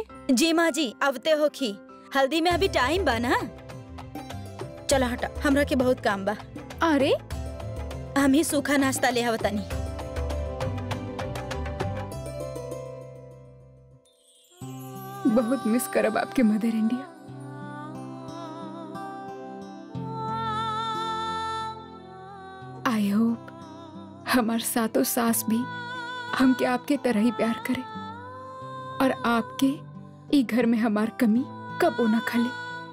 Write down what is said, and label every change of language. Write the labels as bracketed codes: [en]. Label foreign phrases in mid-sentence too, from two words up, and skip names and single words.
[bho] जी माँ जी, अवते होखी। हल्दी में अभी टाइम बा ना। चला हटा, हमरा के बहुत काम बा। अरे हम ही सूखा नाश्ता ले आवतानी। बहुत मिस करब आपके मदर इंडिया। आई होप हमार सातों सास भी हमके आपके तरह ही प्यार करे, और आपके ई घर में हमार कमी कब ना खले।